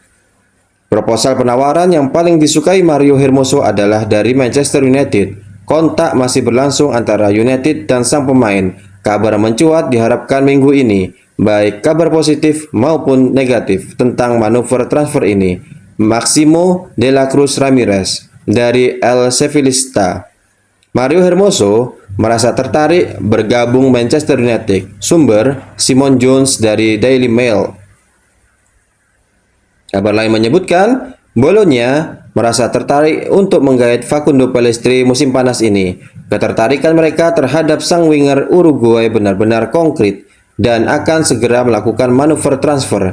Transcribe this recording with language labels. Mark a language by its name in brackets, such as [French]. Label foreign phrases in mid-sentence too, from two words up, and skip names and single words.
[Indonesian] Proposal penawaran yang paling disukai Mario Hermoso adalah dari Manchester United. Kontak masih berlangsung antara United dan sang pemain. Kabar mencuat diharapkan minggu ini, baik kabar positif maupun negatif tentang manuver transfer ini. Maximo de la Cruz Ramirez dari El Sevillista. Mario Hermoso merasa tertarik bergabung Manchester United. Sumber Simon Jones dari Daily Mail. Kabar lain menyebutkan, Bologna merasa tertarik untuk menggait Facundo Pellistri musim panas ini. Ketertarikan mereka terhadap sang winger Uruguay benar-benar konkret dan akan segera melakukan manuver transfer.